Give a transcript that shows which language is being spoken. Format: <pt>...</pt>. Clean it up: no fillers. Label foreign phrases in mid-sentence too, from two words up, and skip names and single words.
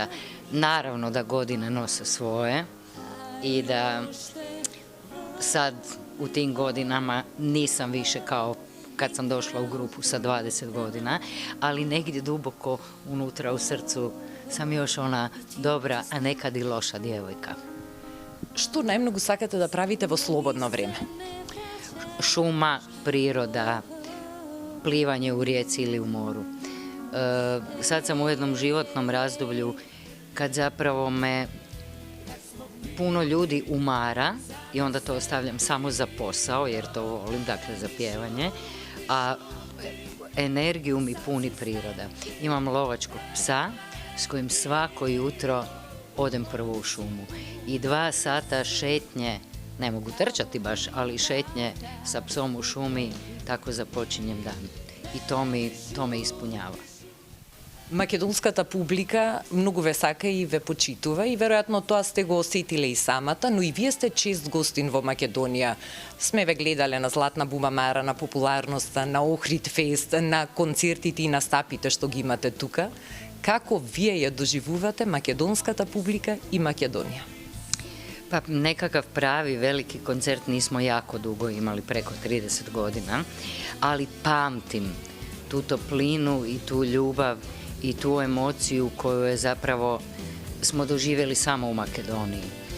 <hr>Naravno da godine nose svoje i da sad u tim godinama nisam više kao kad sam došla u grupu sa 20 godina, ali negdje duboko unutra u srcu sam još ona dobra, a nekad i loša djevojka.</hr> <mk>Што најмногу сакате да правите во слободно време?</mk> <hr>Šuma, priroda, plivanje u rijeci ili u moru. Sad sam u jednom životnom razdoblju kad zapravo me puno ljudi umara i onda to ostavljam samo za posao jer to volim, dakle za pjevanje, a energiju mi puni priroda. Imam lovačkog psa s kojim svako jutro odem prvo u šumu i 2 sata šetnje, ne mogu trčati baš, ali šetnje sa psom u šumi, tako započinjem dan. I to me ispunjava.</hr> <mk>Македонската публика многу ве сака и ве почитува и веројатно тоа сте го осетиле и самата, но и вие сте чест гостин во Македонија. Сме ве гледале на Златна бумамара, на популарноста, на Охрид фест, на концертите и настапите што ги имате тука. Како вие ја доживувате македонската публика и Македонија?</mk> <hr>Pa nekakav pravi veliki koncert nismo jako dugo imali, preko 30 godina, ali pamtim tu toplinu i tu ljubav i tu emociju koju je zapravo smo doživjeli samo u Makedoniji.</hr>